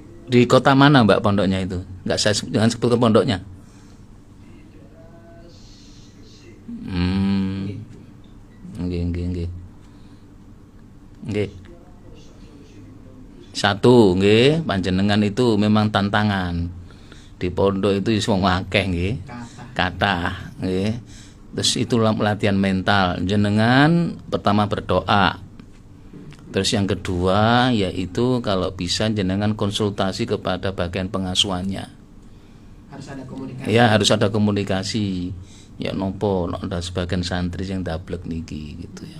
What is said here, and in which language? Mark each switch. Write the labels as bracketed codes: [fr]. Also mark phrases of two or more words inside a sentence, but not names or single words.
[id] Di kota mana Mbak pondoknya itu? Enggak, saya jangan sebutkan pondoknya. Nggih. Nggih. Satu, nggih, panjenengan itu memang tantangan. Di pondok itu [jv] wis wong akeh nggih. Kathah, nggih. [id] Terus itu latihan mental. Jenengan pertama berdoa. Terus yang kedua yaitu kalau bisa jenengan konsultasi kepada bagian pengasuhannya. Harus ada komunikasi. Ya, harus ada komunikasi. [jv] Ya nopo [id] ada sebagian santri yang dablek niki gitu ya.